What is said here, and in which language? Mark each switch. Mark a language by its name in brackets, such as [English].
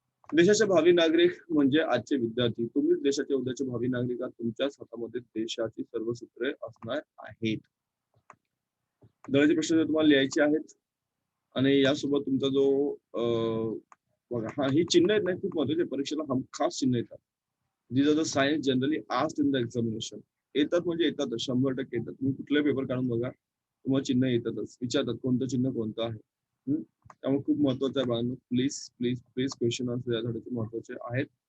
[Marathi] देशाचे भावी नागरिक म्हणजे आजचे विद्यार्थी. तुम्हीच देशाचे उद्याचे भावी नागरिक आहात. तुमच्याच हातामध्ये देशाची सर्व सूत्रे असणार आहेत. दहावीचे प्रश्न जर तुम्हाला लिहायचे आहेत आणि यासोबत तुमचा जो बघा हा ही चिन्ह आहेत ना, खूप महत्वाचे. परीक्षेला हमखास चिन्ह येतात. [English] these are the signs generally asked in the examination. [Marathi] येतात म्हणजे येतातच, 100% येतात. तुम्ही कुठलाही पेपर काढून बघा, तुम्हाला चिन्ह येतातच. विचारतात कोणतं चिन्ह कोणतं आहे. त्यामुळे खूप महत्वाचं आहे बाळांनो. Please please please question answer यासाठी महत्वाचे आहेत.